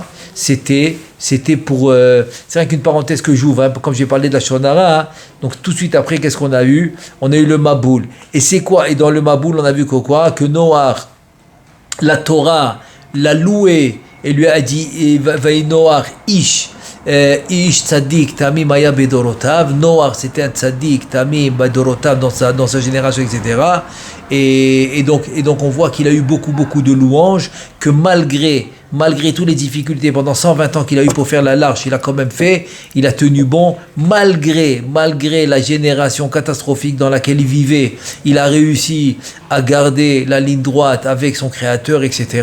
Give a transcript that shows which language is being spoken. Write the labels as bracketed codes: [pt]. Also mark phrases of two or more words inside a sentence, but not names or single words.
[fr] C'était pour... c'est vrai qu'une parenthèse que j'ouvre, comme j'ai parlé de la [he] לשון הרע, [fr] donc tout de suite après, qu'est-ce qu'on a eu? On a eu le Maboul. Et c'est quoi? Et dans le Maboul, on a vu que Noach, la Torah, l'a loué et lui a dit, [he] נח איש צדיק תמים היה בדורותיו. [fr] Noach, c'était un [he] צדיק תמים בדורותיו [fr] dans sa génération, etc. Et donc on voit qu'il a eu beaucoup de louanges, que malgré toutes les difficultés pendant 120 ans qu'il a eu pour faire l'arche, il a quand même fait, il a tenu bon, malgré la génération catastrophique dans laquelle il vivait, il a réussi à garder la ligne droite avec son créateur, etc.